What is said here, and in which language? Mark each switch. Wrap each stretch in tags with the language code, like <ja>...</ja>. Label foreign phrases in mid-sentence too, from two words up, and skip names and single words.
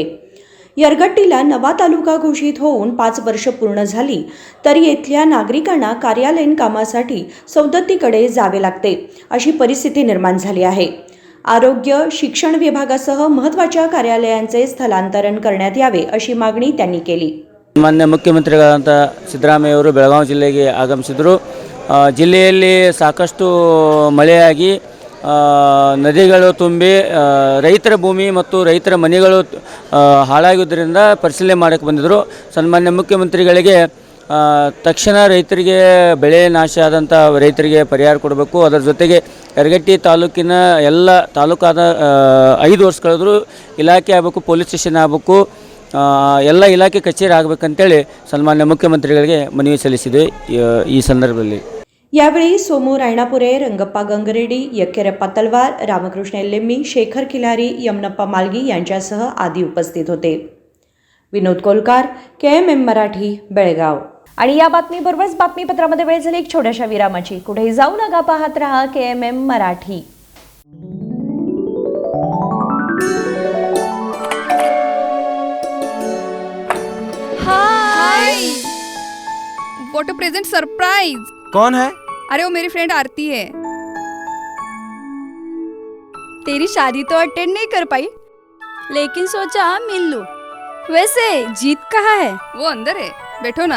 <mr>यरगट्टीला नवा तालुका घोषित होऊन 5 वर्ष पूर्ण झाली तरी येथल्या नागरिकांना कार्यालयीन कामासाठी सौदत्तीकडे जावे लागते अशी परिस्थिती निर्माण झाली आहे. आरोग्य, शिक्षण विभागासह महत्त्वाच्या कार्यालयांचे स्थलांतरण करण्यात यावे अशी मागणी त्यांनी केली.</mr> <kn>ಮಾನ್ಯ ಮುಖ್ಯಮಂತ್ರಿಗಳಾದಂಥ ಸಿದ್ದರಾಮಯ್ಯವರು ಬೆಳಗಾವಿ ಜಿಲ್ಲೆಗೆ ಆಗಮಿಸಿದರು. ಜಿಲ್ಲೆಯಲ್ಲಿ ಸಾಕಷ್ಟು ಮಳೆಯಾಗಿ ನದಿಗಳು ತುಂಬಿ ರೈತರ ಭೂಮಿ ಮತ್ತು ರೈತರ ಮನೆಗಳು ಹಾಳಾಗಿದ್ದರಿಂದ ಪರಿಶೀಲನೆ ಮಾಡೋಕ್ಕೆ ಬಂದಿದ್ದರು. ಸನ್ಮಾನ್ಯ ಮುಖ್ಯಮಂತ್ರಿಗಳಿಗೆ ತಕ್ಷಣ ರೈತರಿಗೆ ಬೆಳೆ ನಾಶ ಆದಂಥ ರೈತರಿಗೆ ಪರಿಹಾರ ಕೊಡಬೇಕು. ಅದರ ಜೊತೆಗೆ ಯರಗಟ್ಟಿ ತಾಲೂಕಿನ ಎಲ್ಲ ತಾಲೂಕಾದ 5 ವರ್ಷ ಕಳೆದರೂ ಇಲಾಖೆ ಆಗಬೇಕು,</kn> <en>police station</en> <kn>ಆಗಬೇಕು, ಎಲ್ಲ ಇಲಾಖೆ ಕಚೇರಿ ಆಗಬೇಕಂತೇಳಿ ಸನ್ಮಾನ್ಯ ಮುಖ್ಯಮಂತ್ರಿಗಳಿಗೆ ಮನವಿ ಸಲ್ಲಿಸಿದೆ. ಈ ಸಂದರ್ಭದಲ್ಲಿ</kn> <mr>यावेळी सोमू रायणापुरे, रंगप्पा गंगरेड्डी, यक्केरप्पा तलवार, रामकृष्ण एल्लेम्मी, शेखर खिलारी, यमनप्पा मालगी यांच्यासह आदी उपस्थित होते. विनोद कोलकार, KMM मराठी, बेळगाव. आणि या बातमीबरोबरच बातमीपत्रामध्ये वेळ झाली एक छोट्याशा विरामाची. कुठेही जाऊ नका, पाहत रहा KMM मराठी.</mr> <en>हाय, What a present surprise.</en> <hi>कौन है? अरे वो मेरी फ्रेंड आरती है. तेरी शादी तो अटेंड नहीं कर पाई, लेकिन सोचा मिल लूं. वैसे जीत कहाँ है? वो अंदर है, बैठो ना.</hi>